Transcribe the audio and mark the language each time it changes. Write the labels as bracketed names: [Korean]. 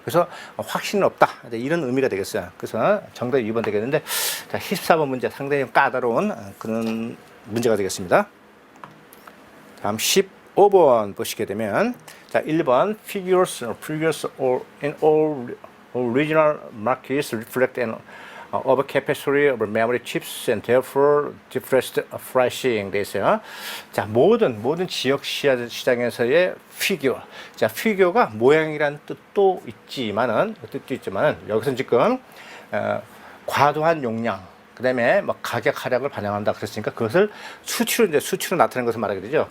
[Korean] 그래서 확신은 없다. 이런 의미가 되겠어요. 그래서 정답이 2번 되겠는데, 자, 14번 문제 상당히 까다로운 그런 문제가 되겠습니다. 다음 15번 보시게 되면, 자, 1번 [English] figures in all regional markets reflect an overcapacity of memory chips and therefore depressed pricing [Korean] 돼 있어요. 자, 모든 지역 시장에서의 피규어. 자, 피규어가 모양이라는 뜻도 있지만은 여기서 지금 과도한 용량, 그다음에 뭐 가격 하락을 반영한다 그랬으니까 그것을 수치로 나타낸 것을 말하게 되죠.